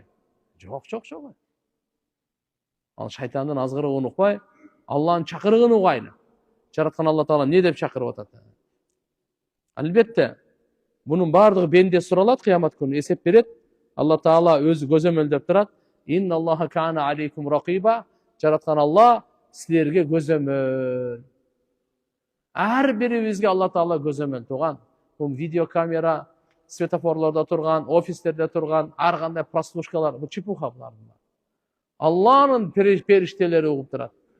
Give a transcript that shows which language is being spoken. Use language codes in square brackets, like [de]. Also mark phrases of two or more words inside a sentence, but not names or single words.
[ky] Жок. Ал шайтандын азгырыгын укпай, Алланын чакырыгын угайлы. Жараткан Алла Таала эмне деп чакырып атат? Албетте, bunun бардыгы бенде суралат кыямат күнү, эсеп берет. Алла Таала өзү көзөмөлдөп турат. [ar] إن الله كان عليكم رقيبا. [ky] Жараткан Алла силерге көзөмөл. Ар бирибизге Алла Таала көзөмөл туган. Бул видеокамера, светофорлордо турган, офистерде турган, ар кандай прослушкалар, бул чепуха булар. Алланын периштелери угуп турат.